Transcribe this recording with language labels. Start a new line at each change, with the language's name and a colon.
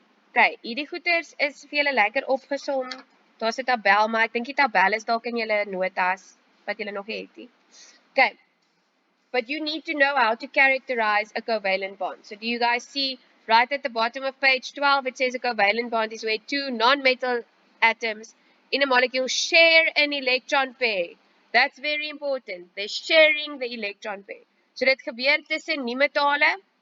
Afrikaans: Okay, hierdie goeters is vir julle lekker opgesom. Daar's 'n tabel, maar ek dink die tabel is dalk in julle notas wat julle nog het nie. Okay.
English: But you need to know how to characterize a covalent bond. So do you guys see right at the bottom of page 12 it says a covalent bond is where 2 non-metal atoms in a molecule share an electron pair. That's very important. They're sharing the electron pair.
Afrikaans: So dit gebeur tussen nie metale.